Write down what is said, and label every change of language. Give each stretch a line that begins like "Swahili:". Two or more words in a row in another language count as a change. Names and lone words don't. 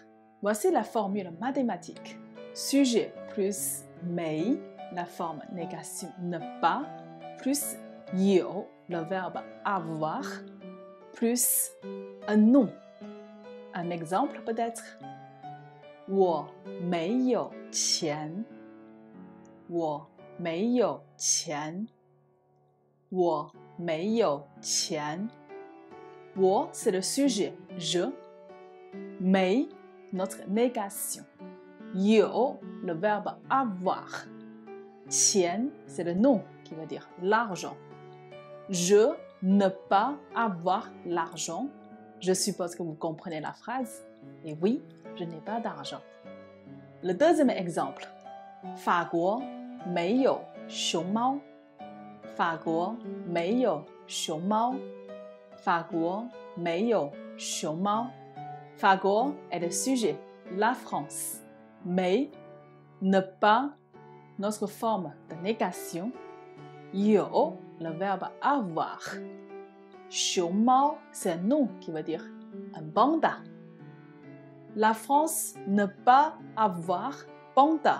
French: Voici la formule mathématique. Sujet plus mei, la forme négation ne pas, plus you, le verbe avoir, plus un nom. Un exemple peut-être.
Chinese: 我没有钱。我没有钱。我没有钱。
French: 我 c'est le sujet, je. 没 notre négation. 有 le verbe avoir. 钱 c'est le nom qui veut dire l'argent. Je ne pas avoir l'argent. Je suppose que vous comprenez la phrase. Et oui, je n'ai pas d'argent. Le deuxième exemple.
Chinese: 法国没有熊猫。法国没有熊猫。法国没有熊猫。
French: 法国 est le sujet, la France. Mais, ne pas, notre forme de négation. 有 le verbe avoir. 熊猫 c'est un nom qui veut dire un panda. La France ne pas avoir panda.